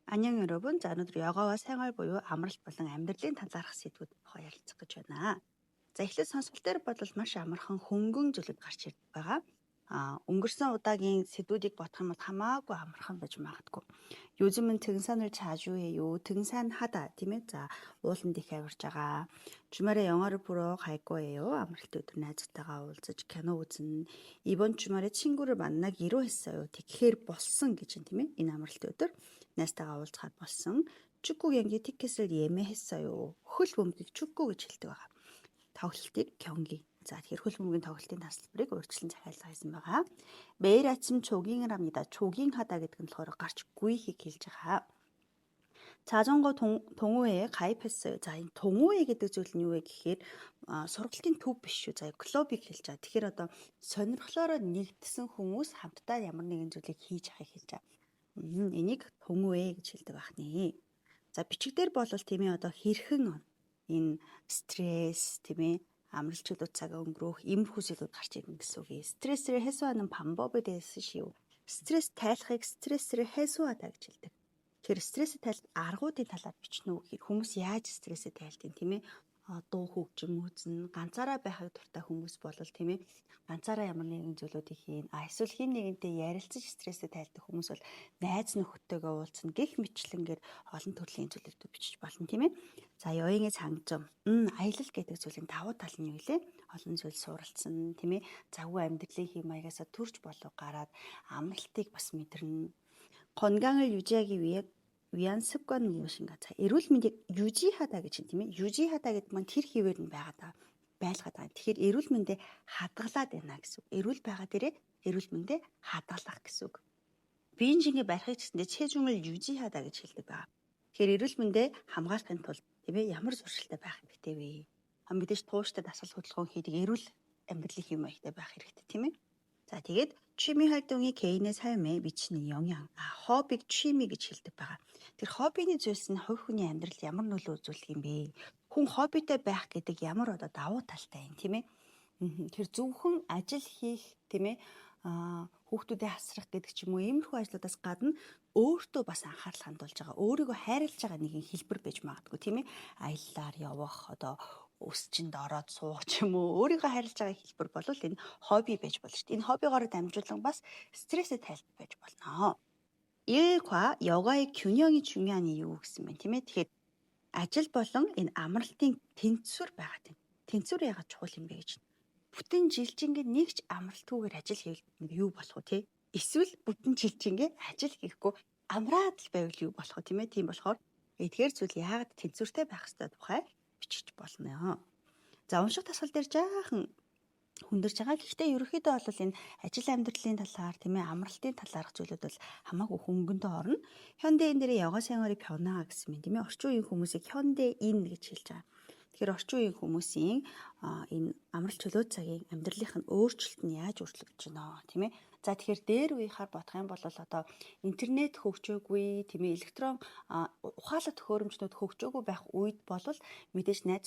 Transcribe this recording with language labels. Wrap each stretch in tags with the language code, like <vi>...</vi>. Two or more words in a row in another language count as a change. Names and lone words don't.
<ko>안녕 여러분. 자, 오늘 여가와 생활</ko> <mn>буюу амралт болон амьдралын талаарх сэдвүүд тухай ярилцах гэж байна. За, эхлээд сонсголт дээр бодвол маш амархан хөнгөн зүйлүүд гарч ирдэг байгаа. өнгөрсөн удаагийн сэдвүүдийг бодох юм бол хамаагүй амархан байж магадгүй.</mn> <ko>요즘은 등산을 자주 해요. 등산하다,</ko> <mn>тийм ээ. За, ууланд их авирж байгаа.</mn> <ko>주말에 영화를 보러 갈 거예요.</ko> <mn>амралт өдөр найзтайгаа уулзаж кино үзнэ.</mn> <ko>이번 주말에 친구를 만나기로 했어요.</ko> <mn>тэгэхээр болсон гэж юм, тийм ээ. Энэ амралт өдөр найзтайгаа уулзахаар болсон.</mn> <ko>축구 경기 티켓을 예매했어요.</ko> <mn>хөл бөмбөгийг 축구 гэж хэлдэг байгаа. тоглолтыг 경기. За, тэгэхээр хөл бөмбөгийн тоглолтын тасалбарыг өөрчлөн захиалга хийсэн байгаа.</mn> <ko>매일 아침 조깅을 합니다.</ko> <mn>조깅하다 гэдэг нь болохоор гарч гүйхийг хэлж байгаа.</mn> <ko>자전거 동호회에 가입했어요. 자, 이 동호회</ko> <mn>гэдэг зүйл нь юу вэ гэхээр сургалтын төв биш шүү. За, клубыг хэлж байгаа. Тэгэхээр одоо сонирхлоороо нэгдсэн хүмүүс хамтдаа ямар нэгэн зүйлийг хийж байгааг хэлж байгаа. Энийг 동호회 гэж хэлдэг байна. За, бичигдэр бол тийм ээ одоо хэрхэн энэ стресс тийм ээ амралтчлууд цагаа өнгөрөх иймэрхүү зүйлүүд гарч ирнэ гэсэн үг.</mn> <ko>스트레스를 해소하는 방법에 대해서 쓰시오.</ko> <mn>스트레스 тайлахыг</mn> <ko>스트레스를 해소하다</ko> <mn>гэж хэлдэг. Тэгэхээр стресс тайлах аргуудын талаар бичнэ үү гэхээр хүмүүс яаж стрессээ тайлдаг тийм ээ дуу хөгжим үзнэ ганцаараа байхад дуртай хүмүүс болол тийм ээ ганцаараа ямар нэгэн зүйлүүдийг хийн эсвэл хин нэгэнтэй ярилцаж стрессээ тайлдаг хүмүүс бол найз нөхөдтэйгээ уулзна гэх мэтлэнгээр олон төрлийн зүйлүүд бичиж болно тийм ээ. За,</mn> <ko>여행의 장점.</ko> <mn>аялал гэдэг зүйлийн давуу тал нь юу вэ? Олон зүйл суралцсан тийм ээ завгүй амьдралын хэм маягасаа төрж болов гараад амралтыг бас мэдэрнэ.</mn> <ko>건강을 유지하기 위한 습관은 무엇인가? 자,</ko> <mn>эрүүл мэндийг 유지하다 гэж юм тийм ээ. 유지하다 гэдэг маань тэр хിവэр нь байлгаад байгаа. Тэгэхээр эрүүл мэндээ хадгалаад байна гэсэн үг. эрүүл байгаа дээрээ эрүүл мэндээ хадгалах гэсэн үг. биеийн барихыг гэсэндээ</mn> <ko>체중을 유지하다</ko> <mn>гэж хэлдэг байгаа. Тэгэхээр эрүүл мэндээ хамгаалахын тулд тийм ээ ямар зуршилтай байх хэрэгтэй вэ? Мэдээж тууштай дасгал хөдөлгөөн хийдэг эрүүл амьдралын хэм маягтай байх хэрэгтэй тийм ээ.</mn> <ko>자, тэгээд 취미 활동이 개인의 삶에 미치는 영향.</ko> <mn>허비г 취미 гэж хэлдэг байгаа. Тэр хоббиний зүйлс нь хувь хүний амьдралд ямар нөлөө үзүүлдэг юм бэ? Хүн хоббитэй байх гэдэг ямар одоо давуу талтай юм тийм ээ? Тэр зөвхөн ажил хийх тийм ээ хүүхдүүдэд хасрах гэдэг ч юм уу иймэрхүү ажлуудаас гадна өөртөө бас анхаарал хандуулж байгаа. Өөрийгөө хайрлаж байгаа нэгэн хэлбэр байж магадгүй тийм ээ? Аяллаар явах одоо өсчинд ороод суух ч юм уу өөрийгөө хайрлаж байгаа хэлбэр бол энэ хобби байж болно шүү дээ. Энэ хоббигоор дамжуулан бас стрессээ тайлбар байж болно.</mn> <ko>일과 여가의 균형이 중요한 이유</ko> <mn>гэсэн байна тийм ээ. Тэгэхээр ажил болон энэ амралтын тэнцвэр байгаа тийм. Тэнцвэр яагаад чухал юм бэ гэж. Бүтэн жилжингээ нэгч амралтгүйгээр ажил хийвэл юу болох вэ тий? Эсвэл бүтэн жилжингээ ажил хийхгүй амраад л байвал юу болох вэ тийм ээ? Тийм болохоор эдгээр зүйл яагаад тэнцвэртэй байх ёстой тухай бичиж болно. За, унших тасгал дээр жаахан хүндэрж байгаа. Гэхдээ ерөнхийдөө бол энэ ажил амьдралын талаар тийм ээ амралтын талаарх зүйлүүд бол хамаагүй хөнгөнтэй орно.</mn> <ko>현대인들의 여가 생활이 변화</ko> <mn>гэсэн юм тийм ээ. орчин үеийн хүмүүсийг 현대인 гэж хэлж байгаа. Тэгэхээр орчин үеийн хүмүүсийн энэ амралт чөлөө цагийн амьдралынх нь өөрчлөлт нь яаж өөрчлөгдөж байна тийм ээ. За, тэгэхээр дээр үеийнхаар бодох юм бол одоо интернет хөгжөөгүй тийм ээ электрон ухаалаг төхөөрөмжнүүд хөгжөөгүй байх үед бол мэдээж найз</mn>